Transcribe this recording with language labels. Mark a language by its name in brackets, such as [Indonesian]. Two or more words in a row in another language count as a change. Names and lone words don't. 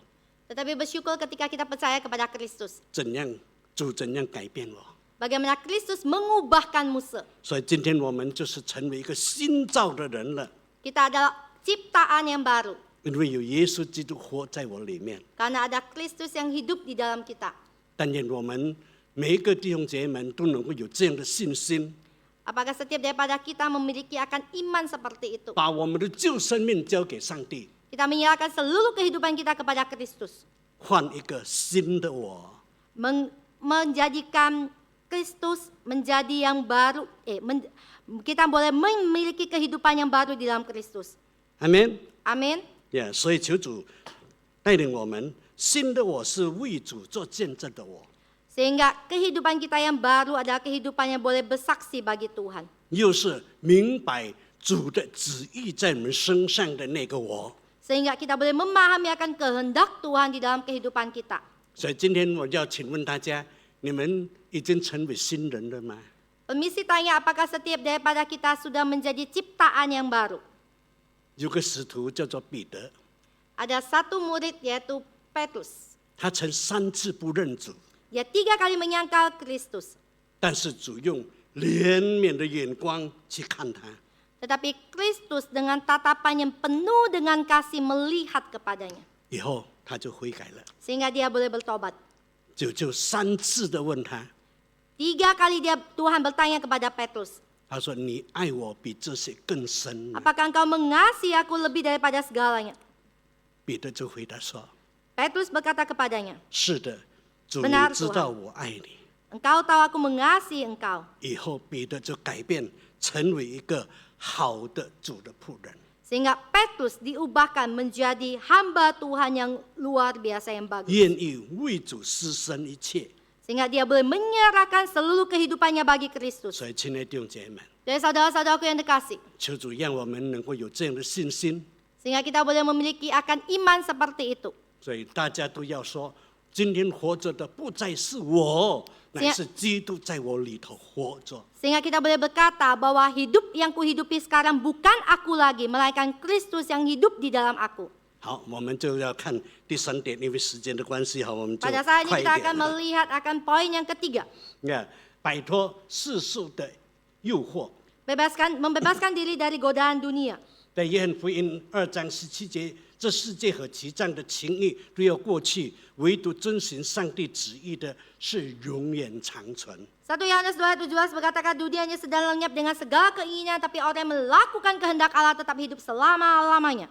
[Indonesian] Tetapi bersyukur ketika kita percaya kepada Kristus. [Chinese] 主怎样改变我？ [Indonesian] Bagaimana Kristus mengubahkan Musa. [Chinese] 所以今天我们就是成为一个新造的人了。 [Indonesian] Kita adalah ciptaan yang baru. [Chinese] 因为有耶稣基督活在我里面。 [Indonesian] Karena ada Kristus yang hidup di dalam kita. [Chinese] 但愿我们每一个弟兄姐妹们都能够有这样的信心， [Indonesian] Apakah setiap daripada kita memiliki akan iman seperti itu? [Chinese] 把我们的旧生命交给上帝， [Indonesian] Kita menyerahkan seluruh kehidupan kita kepada Kristus. [Chinese] 换一个新的我。 [Indonesian] Menjadikan Kristus menjadi yang baru. Kita boleh memiliki kehidupan yang baru di dalam Kristus. [Chinese] 阿门。 [Indonesian] Amin. [Chinese] 所以求主带领我们，新的我是为主做见证的我， [Indonesian] Sehingga kehidupan kita yang baru adalah kehidupan yang boleh bersaksi bagi Tuhan. [Chinese] 又是明白主的旨意在我们身上的那个我。 [Indonesian] Sehingga kita boleh memahami akan kehendak Tuhan di dalam kehidupan kita. [Chinese] 所以今天我要请问大家，你们已经成为新人了吗？ [Indonesian] Permisi tanya, apakah setiap daripada kita sudah menjadi ciptaan yang baru? [Chinese] 有个使徒叫做彼得， [Indonesian] Ada satu murid yaitu Petrus. [Chinese] 他曾3次不认主， [Indonesian] Dia 3 kali menyangkal Kristus. [Chinese] 但是主用怜悯的眼光去看他。 [Indonesian] Tetapi Kristus dengan tatapan yang penuh dengan kasih melihat kepadanya. [Chinese] 以后他就悔改了， [Indonesian] Sehingga dia boleh bertobat. [Chinese] 就3次的问他， [Indonesian] 3 kali Tuhan bertanya kepada Petrus. [Chinese] 他说：“你爱我比这些更深吗？” [Indonesian] Apakah engkau mengasihi aku lebih daripada segalanya? [Chinese] 彼得就回答说 [Indonesian] Petrus berkata kepadanya,：“ [Chinese] 是的，主，你 [Indonesian] Benar, [Chinese] 知道我爱你。” [Indonesian] Engkau tahu aku mengasihi engkau. [Chinese] 以后彼得就改变，成为一个好的主的仆人。 [Indonesian] Sehingga Petrus diubahkan menjadi hamba Tuhan yang luar biasa yang bagus. [Chinese] 愿意为主牺牲一切。 [Indonesian] Sehingga dia boleh menyerahkan seluruh kehidupannya bagi Kristus. [Chinese] 所以，亲爱的弟兄姐妹们， [Indonesian] Jadi saudara-saudaraku yang dikasih. [Chinese] 求主让我们能够有这样的信心。 [Indonesian] Sehingga kita boleh memiliki akan iman seperti itu. [Chinese] 所以大家都要说，今天活着的不再是我，乃是基督在我里头活着。 [Indonesian] Sehingga kita boleh berkata bahwa hidup yang kuhidupi sekarang bukan aku lagi, melainkan Kristus yang hidup di dalam aku. [Chinese] 好，我们就要看第3点，因为时间的关系，好，我们就 [Indonesian] Pada saat ini [Chinese] 快一 [Indonesian] kita [Chinese] 点 [Indonesian] akan [Chinese] 了。 [Indonesian] melihat akan poin yang ketiga. [Chinese] 摆脱世俗的诱惑。 [Indonesian] Membebaskan diri dari godaan dunia. [Chinese] 在约翰福音2章17节，这世界和其上的情欲都要过去，唯独遵循上帝旨意的是永远长存。 [Indonesian] 1 Yohanes 2:17 berkatakan dunianya sedang lenyap dengan segala keinginan, tapi orang yang melakukan kehendak Allah tetap hidup selama-lamanya.